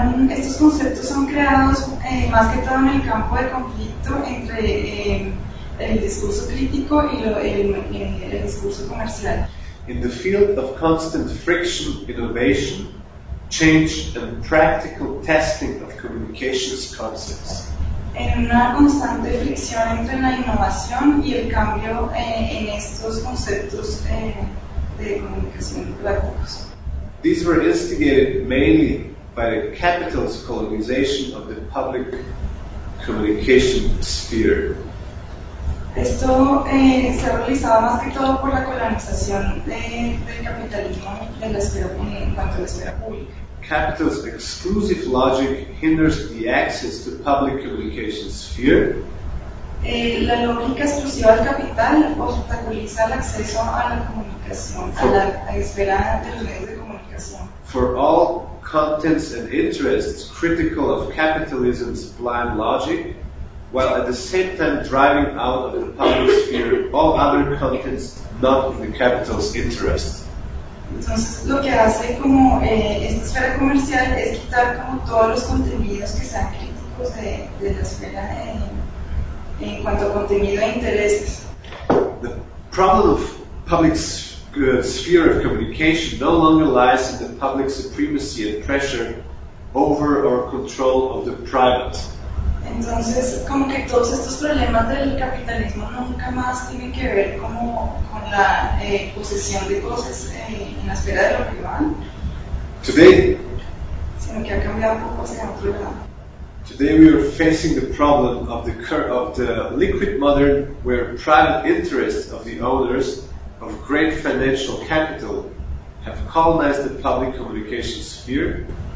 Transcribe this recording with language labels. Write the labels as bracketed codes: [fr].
[es] Estos conceptos son creados más que todo en el campo de conflicto entre el discurso crítico y el discurso comercial. [en] In the field of constant friction, innovation, change and practical testing of communications concepts. [es] En una constante fricción entre la innovación y el cambio en estos conceptos de comunicación prácticos. [en] These were instigated mainly by the capital's colonization of the public communication sphere. [es] Esto se realizaba más que todo por la colonización del capitalismo en la esfera pública. [en] Capital's exclusive logic hinders the access to public communication sphere. [es] La lógica exclusiva del capital obstaculiza el acceso a la comunicación, a la esfera de los medios de comunicación. [en] For all contents and interests critical of capitalism's blind logic, while at the same time driving out of the public sphere all other contents not in the capital's interest. [es] Entonces, lo que hace como esta esfera comercial es quitar como todos los contenidos que sean críticos de la esfera en cuanto a contenido e intereses. [en] problem of public sphere of communication no longer lies in the public supremacy and pressure over or control of the private. [es] Entonces, como que todos estos problemas del capitalismo nunca más tienen que ver como con la posesión de cosas en la esfera de lo privado. [en] Today, [es] sino que ha cambiado un poco hacia otro lado. [en] Today we are facing the problem of the liquid modern, where private interests of the owners of great financial capital have colonized the public communication sphere.